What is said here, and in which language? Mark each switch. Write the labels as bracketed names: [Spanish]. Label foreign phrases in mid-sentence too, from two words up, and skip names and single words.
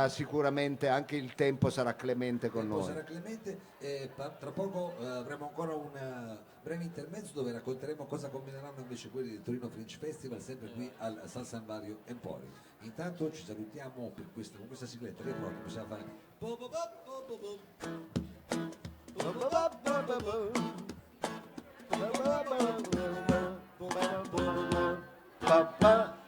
[Italian] sarà sicuramente anche il tempo sarà clemente con Tempo noi. sarà clemente, tra poco avremo ancora un breve intermezzo dove racconteremo cosa combineranno invece quelli del Torino Fringe Festival, sempre qui al San Salvario Emporium. Intanto ci salutiamo con questa sigletta, lei è pronto? Possiamo fare po, po, po, po, po, po. Pa, pa,